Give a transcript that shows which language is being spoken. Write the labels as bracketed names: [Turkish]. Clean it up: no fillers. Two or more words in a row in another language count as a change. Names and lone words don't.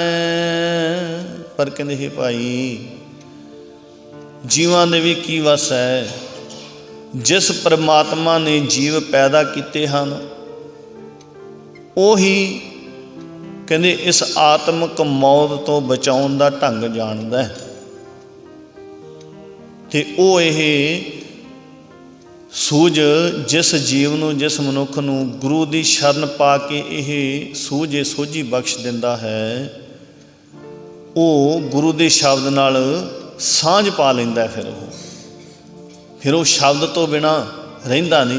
[Punjabi] ਪਰ ਕਹਿੰਦੇ ਹੇ ਭਾਈ ਜੀਵਾਂ ਦੇ ਭੀ ਕੀ ਵੱਸ ਹੈ। ਜਿਸ ਪਰਮਾਤਮਾ ਨੇ ਜੀਵ ਪੈਦਾ ਕੀਤੇ ਹੈਂ ਉਹੀ ਕਹਿੰਦੇ ਇਸ ਆਤਮਕ ਮੌਤ ਤੋਂ ਬਚਾਉਣ ਦਾ ਢੰਗ ਜਾਣਦਾ ਹੈ, ਤੇ ਉਹ ਇਹ ਸੂਝ ਜਿਸ ਜੀਵ ਨੂੰ ਜਿਸ ਮਨੁੱਖ ਨੂੰ ਗੁਰੂ ਕੀ ਸ਼ਰਨ ਪਾ ਕੇ ਯਹ ਸੂਝ ਸੋਝੀ ਬਖ਼ਸ਼ ਦਿੰਦਾ ਹੈ, ਉਹ ਗੁਰੂ ਕੇ ਸ਼ਬਦ ਨਾਲ ਸਾਂਝ ਪਾ ਲੈਂਦਾ ਹੈ। ਫਿਰ ਉਹ ਸ਼ਬਦ ਤੋਂ ਬਿਨਾ ਰਹਿੰਦਾ ਨਹੀਂ।